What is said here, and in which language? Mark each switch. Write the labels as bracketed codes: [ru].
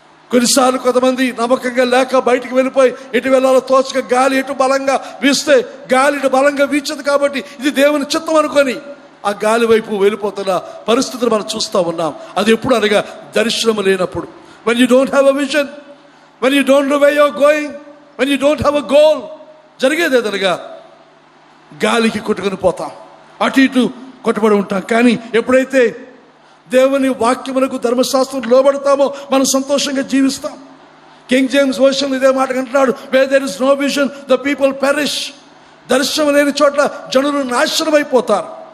[te] కొన్నిసార్లు కొంతమంది నమ్మకంగా లేక బయటికి వెళ్ళిపోయి ఎటు వెళ్ళాలో తోచక గాలి ఎటు బలంగా వీస్తే గాలి ఇటు బలంగా వీచదు కాబట్టి ఇది దేవుని చిత్తం అనుకొని ఆ గాలి వైపు వెళ్ళిపోతున్న పరిస్థితులు మనం చూస్తూ ఉన్నాం. అది ఎప్పుడు అనగా దర్శనం లేనప్పుడు. [en] when you don't have a vision, when you don't know where you're going, when you don't have a goal, [te] జరిగేది ఏదనగా గాలికి కొట్టుకొని పోతాం, అటు ఇటు కొట్టుబడి ఉంటాం. కానీ ఎప్పుడైతే దేవుని వాక్యమునకు ధర్మశాస్త్రం లోబడతామో మనం సంతోషంగా జీవిస్తాం. [en] King James version [te] ఇదే మాట అంటున్నాడు, [en] Where there is no vision the people perish. [te] దర్శనం లేని చోట్ల జనులు నాశనం అయిపోతారు.